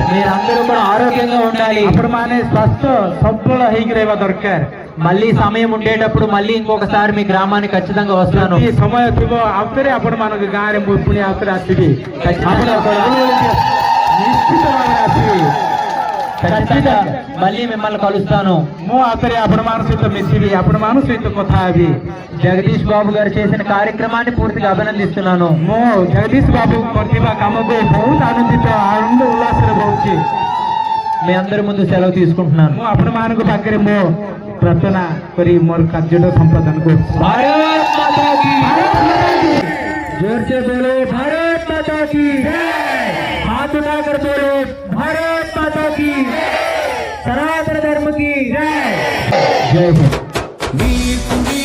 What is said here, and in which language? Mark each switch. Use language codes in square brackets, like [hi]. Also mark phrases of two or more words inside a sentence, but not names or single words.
[te] మీరందరూ కూడా ఆరోగ్యంగా ఉండాలి. [or] ଆପଣମାନେ ସ୍ୱାସ୍ଥ୍ୟ ସବଳ ହେଇକି ରହିବା ଦରକାର. [te] మళ్ళీ సమయం ఉండేటప్పుడు మళ్ళీ ఇంకొకసారి మీ గ్రామానికి ఖచ్చితంగా వస్తాను. [or] ଯଦି ସମୟ ଥିବ ଆଉଥରେ ଆପଣମାନଙ୍କ ଗାଁରେ ମୁଁ ପୁଣି ଆଉଥରେ ଆସିବି. ନିଶ୍ଚିତ ଭାବରେ ଆସିବି. [te] ఖచ్చితంగా మళ్ళీ మిమ్మల్ని కలుస్తాను. [or] ମୁଁ ଆଉଥରେ ଆପଣମାନଙ୍କ ସହିତ ମିଶିବି, ଆପଣମାନଙ୍କ ସହିତ କଥା ହେବି. [te] జగదీష్ బాబు గారు చేసిన కార్యక్రమాన్ని పూర్తిగా అభినందిస్తున్నాను. [or] ମୁଁ ଜଗଦୀଶ ବାବୁ କରିଥିବା କାମକୁ ବହୁତ ଆନନ୍ଦିତ ଆନନ୍ଦ ଉଲ୍ଲାସରେ ରହୁଛି. [te] మీ అందరి ముందు సెలవు తీసుకుంటున్నాను. [or] ମୁଁ ଆପଣମାନଙ୍କ ପାଖରେ ମୋ ପ୍ରାର୍ଥନା କରି ମୋର କାର୍ଯ୍ୟଟା ସମ୍ପାଦନ କରୁଛି. [hi] भारत माता की जोर से बोलो भारत माता की हाथ उठाकर बोलो भारत माता की सनातन धर्म की जय जय हिंद. [te] నీకు